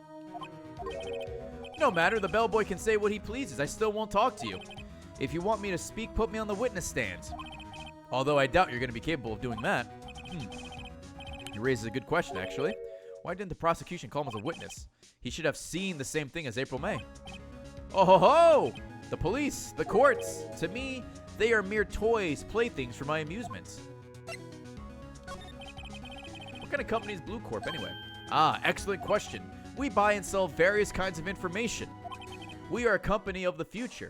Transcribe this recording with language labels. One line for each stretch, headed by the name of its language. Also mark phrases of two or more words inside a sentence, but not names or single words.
English: No matter, the bellboy can say what he pleases. I still won't talk to you. If you want me to speak, put me on the witness stand. Although I doubt you're going to be capable of doing that. He raises a good question, actually. Why didn't the prosecution call him as a witness? He should have seen the same thing as April May. Oh ho ho! The police, the courts. To me, they are mere toys, playthings for my amusements. What kind of company is Blue Corp, anyway? Ah, excellent question. We buy and sell various kinds of information. We are a company of the future.